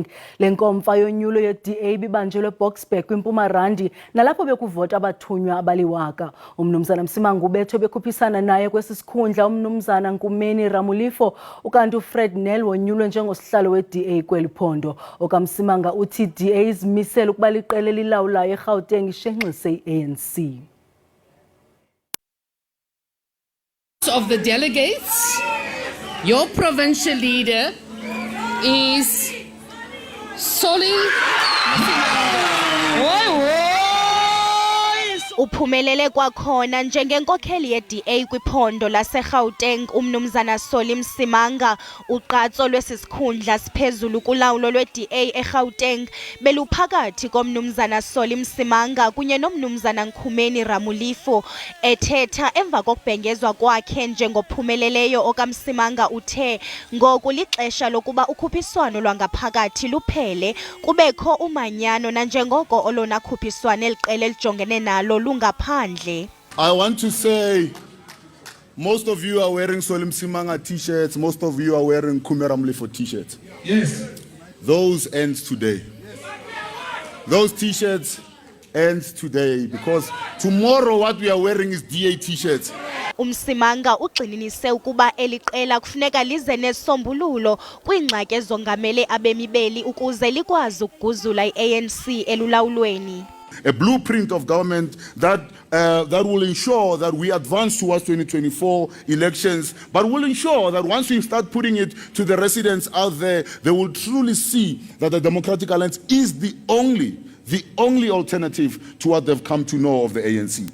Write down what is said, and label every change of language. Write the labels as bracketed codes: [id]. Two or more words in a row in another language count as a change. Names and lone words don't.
[xh] Lenkomfa yonyulo ye-DA bibanjelwe Boksburg kwiMpumarandi nalapho bekuvota abathunywa abaliwaka. Umnumzana Msimanga ubetho bekhuphisana naye kwesisikhundla umnumzana Nkumeni Ramulifo ukanti uFred Nel wonyulwe njengosihlalo we-DA kweliphondo. OkaMsimanga uthi DA izimisela ukuba liqela elilawulayo eGauteng ishenxise i-ANC. [en] Of the delegates, your provincial leader is Solly. [xh] Uphumelele kwakhona njengenkokheli ye-DA kwiphondo laseGauteng umnumzana Solly Msimanga. Uqatso lwesisikhundla siphezulu kulawulo lwe-DA eGauteng beluphakathi komnumzana Solly Msimanga kunye nomnumzana Nkumeni Ramulifo. Ethetha emva kokubhengezwa kwakhe njengophumeleleyo okaMsimanga uthe ngoku lixesha lokuba ukhuphiswano lwangaphakathi luphele kubekho umanyano nanjengoko olona khuphiswano eliqela elijongene nalo lungaphandle. [en] I want to say most of you are wearing Solly Msimanga t-shirts, most of you are wearing Nkumeni Ramulifo t-shirts. Yes. Those ends today. Those t-shirts ends today because tomorrow what we are wearing is DA t-shirts. [xh] Umsimanga ugxininise ukuba eliqela kufuneka lize nesombululo kwiingxaki ezongamele abemi beli ukuze likwazi ukuguzula i-ANC elulawulweni. [en] A blueprint of government that will ensure that we advance towards 2024 elections, but will ensure that once we start putting it to the residents out there, they will truly see that the Democratic Alliance is the only alternative to what they've come to know of the ANC.